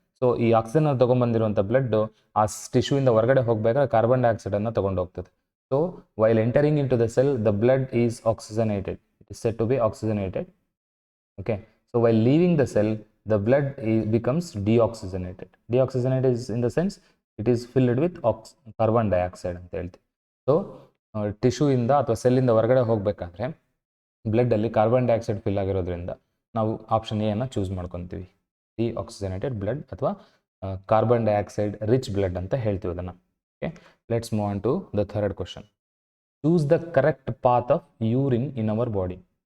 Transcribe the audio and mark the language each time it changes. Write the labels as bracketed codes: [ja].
[kn] So ಈ oxygen ತೊಗೊಂಬಂದಿರುವಂಥ blood ಆ ಟಿಶ್ಯೂಯಿಂದ ಹೊರಗಡೆ ಹೋಗಬೇಕಾದ್ರೆ ಕಾರ್ಬನ್ ಡೈಆಕ್ಸೈಡನ್ನು ತೊಗೊಂಡು ಹೋಗ್ತದೆ. [en] So while entering into the cell the blood is oxygenated, it is said to be oxygenated. Okay, so while leaving the cell the blood becomes deoxygenated. Deoxygenated is in the sense it is filled with carbon dioxide [kn] ಅಂತ ಹೇಳ್ತೀವಿ. So ಟಿಶ್ಯೂಯಿಂದ ಅಥವಾ ಸೆಲ್ಲಿಂದ ಹೊರಗಡೆ ಹೋಗಬೇಕಾದ್ರೆ ಬ್ಲಡ್ಡಲ್ಲಿ carbon dioxide fill ಆಗಿರೋದ್ರಿಂದ ನಾವು option A ಅನ್ನು choose ಮಾಡ್ಕೊತೀವಿ. Deoxygenated blood ಅಥವಾ ಕಾರ್ಬನ್ ಡೈಆಕ್ಸೈಡ್ ರಿಚ್ ಬ್ಲಡ್ ಅಂತ ಹೇಳ್ತೀವಿ ಅದನ್ನು. [en] Okay, let's move on to the third question. Choose the correct path of urine in our body.